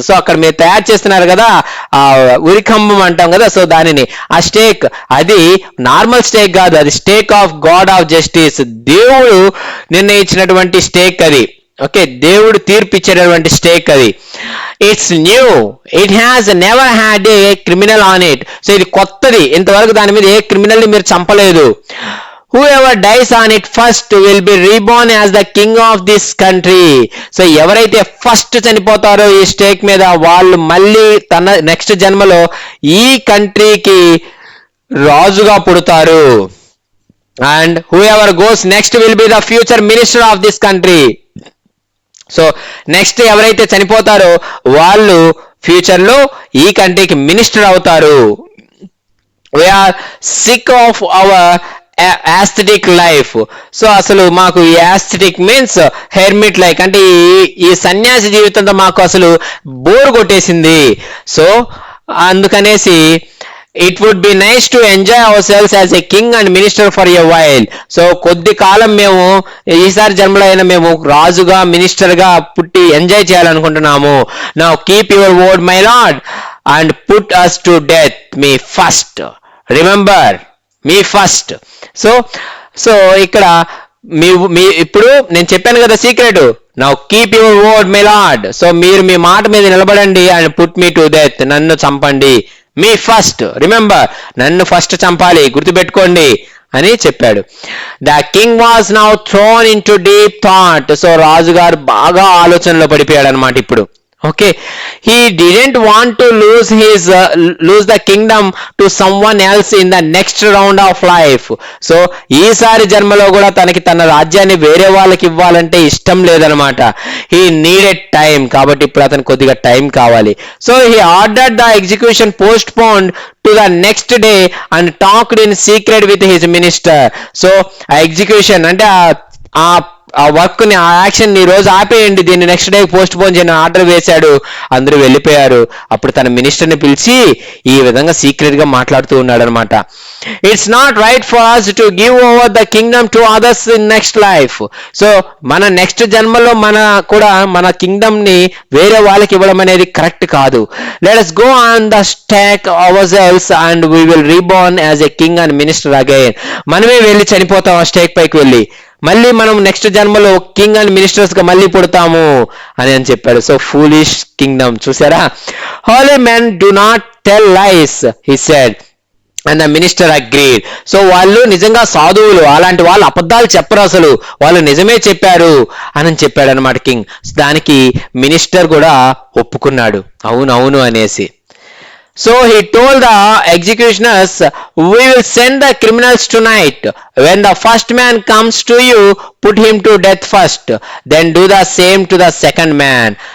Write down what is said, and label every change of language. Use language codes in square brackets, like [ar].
[te] So అక్కడ మీరు తయారు చేస్తున్నారు కదా ఆ ఉరికంబం అంటాం కదా, సో దానిని ఆ స్టేక్, అది నార్మల్ స్టేక్ కాదు, అది stake of God of justice, దేవుడు నిర్ణయించినటువంటి స్టేక్ అది. ఓకే, దేవుడు తీర్పు ఇచ్చేటటువంటి స్టేక్ అది. [en] It's new, it has never had a criminal on it. [te] So ఇది కొత్తది, ఇంతవరకు దాని మీద ఏ క్రిమినల్ ని మీరు చంపలేదు. [en] Whoever dies on it first will be reborn as the king of this country. [te] So ఎవరైతే ఫస్ట్ చనిపోతారో ఈ స్టేక్ మీద వాళ్ళు మళ్ళీ తన నెక్స్ట్ జన్మలో ఈ కంట్రీకి రాజుగా పుడతారు. [en] And whoever goes next will be the future minister of this country. [te] So next ఎవరైతే చనిపోతారో వాళ్ళు ఫ్యూచర్ లో ఈ కంట్రీకి మినిస్టర్ అవుతారు. [en] We are sick of our aesthetic life. [te] So అసలు మాకు ఈ aesthetic మీన్స్ హెర్మిట్ లైక్, అంటే ఈ సన్యాసి జీవితంతో మాకు అసలు బోర్ కొట్టేసింది. సో అందుకనేసి [en] It would be nice to enjoy our selves as a king and minister for a while. [te] So కొద్ది కాలం మేము ఈసారి జన్మలో అయినా మేము రాజుగా మినిస్టర్ గా పుట్టి ఎంజాయ్ చేయాలనుకుంటున్నాము. [en] Now keep your word my lord and put us to death me first. Remember me first. [te] So ఇక్కడ మీ ఇప్పుడు నేను చెప్పాను కదా secret, [en] Now keep your word my lord. [te] So మీరు మీ మాట మీద నిలబడండి [en] and put me to death, [te] నన్ను చంపండి. మీ ఫస్ట్, రిమెంబర్, నన్ను ఫస్ట్ చంపాలి, గుర్తుపెట్టుకోండి అని చెప్పాడు. [en] The king was now thrown into deep thought. [te] So రాజుగారు బాగా ఆలోచనలో పడిపోయాడు అనమాట ఇప్పుడు. [en] Okay, he didn't want to lose the kingdom to someone else in the next round of life. [te] So ఈసారి జన్మలో కూడా తన రాజ్యాన్ని వేరే వాళ్ళకి ఇవ్వాలంటే ఇష్టం లేదనమాట. [en] he needed time, [te] కాబట్టి ఇప్పుడు అతను కొద్దిగా టైం కావాలి. [en] So he ordered the execution postponed to the next day and talked in secret with his minister. [te] So ఆ ఎగ్జిక్యూషన్ అంటే ఆ వర్క్ ని, ఆ యాక్షన్ ని రోజు ఆపేయండి, దీన్ని నెక్స్ట్ డే పోస్ట్ పోన్ చేయని ఆర్డర్ వేశాడు. అందరూ వెళ్ళిపోయారు. అప్పుడు తన మినిస్టర్ ని పిలిచి ఈ విధంగా సీక్రెట్ గా మాట్లాడుతూ ఉన్నాడు అనమాట. [en] It's not right for us to give over the kingdom to others in next life. [te] So మన నెక్స్ట్ జన్మలో మన కింగ్డమ్ ని వేరే వాళ్ళకి ఇవ్వడం అనేది కరెక్ట్ కాదు. [en] Let us go on the stake ourselves and we will reborn as a king and minister again. [te] మనమే వెళ్ళి చనిపోతాం ఆ స్టేక్ పైకి వెళ్ళి, మళ్ళీ మనం నెక్స్ట్ జన్మలో కింగ్ అండ్ మినిస్టర్స్ గా మళ్ళీ పుడతాము అని చెప్పాడు. [en] So foolish kingdom, చూసారా? Holy men do not tell lies he said and the minister agreed. [te] So వాళ్ళు నిజంగా సాధువులు, అలాంటి వాళ్ళు అబద్ధాలు చెప్పరు, అసలు వాళ్ళు నిజమే చెప్పారు అని చెప్పాడు అనమాట కింగ్. దానికి మినిస్టర్ కూడా ఒప్పుకున్నాడు, అవునవును అనేసి. [en] So he told the executioners, we will send the criminals tonight. When the first man comes to you, put him to death first. Then do the same to the second man.